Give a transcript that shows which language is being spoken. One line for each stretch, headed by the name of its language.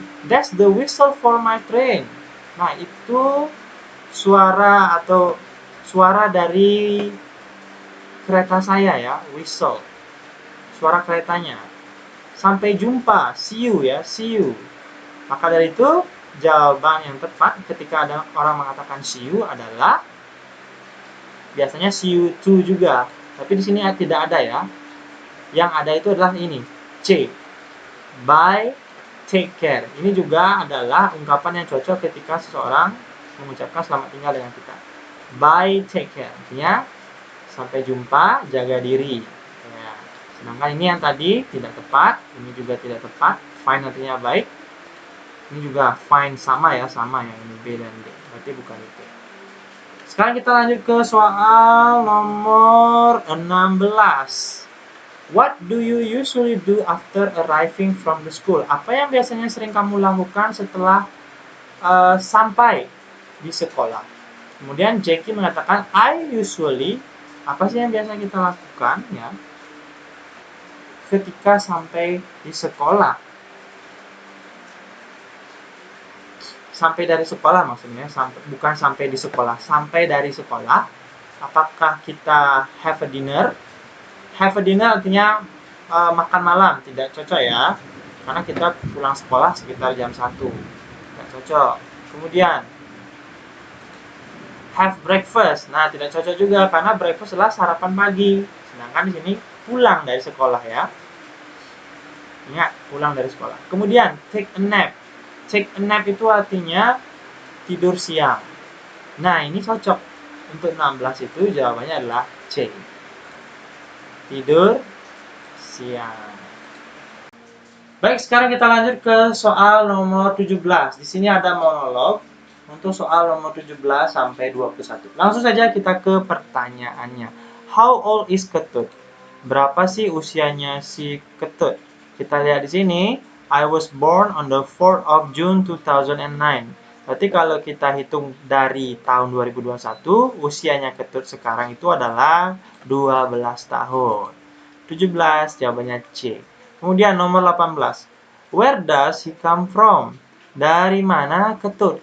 English: That's the whistle for my train.
Indonesian: Nah, itu suara atau suara dari kereta saya ya, whistle. Suara keretanya. Sampai jumpa,
English: see you
Indonesian: ya, see you. Maka dari itu, jawaban yang tepat ketika ada orang mengatakan see you adalah biasanya
English: see you too
Indonesian: juga. Tapi di sini tidak ada ya. Yang ada itu adalah ini, C.
English: Bye, take care.
Indonesian: Ini juga adalah ungkapan yang cocok ketika seseorang mengucapkan selamat tinggal dengan kita. Bye, take care. Artinya, sampai jumpa, jaga diri. Ya. Sedangkan ini yang tadi tidak tepat, ini juga tidak tepat. Fine artinya baik. Ini juga fine sama ya, sama yang ini B dan D. Berarti bukan itu. Sekarang kita lanjut ke soal nomor 16.
English: What do you usually do after arriving from the school?
Indonesian: Apa yang biasanya sering kamu lakukan setelah sampai di sekolah? Kemudian Jackie mengatakan,
English: I usually,
Indonesian: apa sih yang biasa kita lakukan ya ketika sampai di sekolah? Sampai dari sekolah maksudnya, bukan sampai di sekolah, sampai dari sekolah. Apakah kita
English: have a dinner?
Indonesian: Have a dinner artinya makan malam, tidak cocok ya. Karena kita pulang sekolah sekitar jam 1. Tidak cocok. Kemudian have breakfast. Nah, tidak cocok juga karena breakfast adalah sarapan pagi. Sedangkan di sini pulang dari sekolah ya. Ingat, pulang dari sekolah. Kemudian
English: take a nap.
Indonesian: Take a nap itu artinya tidur siang. Nah, ini cocok. Untuk 16 itu jawabannya adalah C. Tidur siang. Baik, sekarang kita lanjut ke soal nomor 17. Di sini ada monolog untuk soal nomor 17 sampai 21. Langsung saja kita ke pertanyaannya.
English: How old is Ketut?
Indonesian: Berapa sih usianya si Ketut? Kita lihat di sini.
English: I was born on the 4th of June 2009.
Indonesian: Berarti kalau kita hitung dari tahun 2021, usianya Ketut sekarang itu adalah 12 tahun. 17 jawabannya C. Kemudian nomor 18.
English: Where does he come from?
Indonesian: Dari mana Ketut?